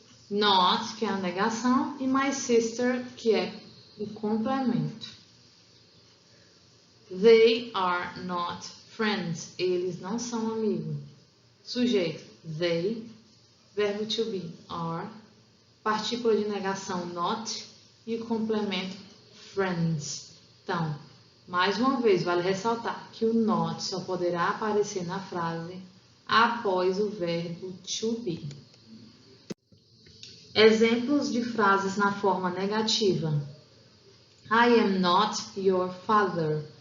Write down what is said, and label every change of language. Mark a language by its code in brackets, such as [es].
[pt] Not, que é a negação, e [en] my sister, [pt] que é o complemento. [en] They are not friends. [pt] Eles não são amigos. Sujeito, they. Verbo to be, are. Partícula de negação, not. E o complemento, friends. Então, mais uma vez, vale ressaltar que o not só poderá aparecer na frase após o verbo to be. Exemplos de frases na forma negativa. [en] I am not your father.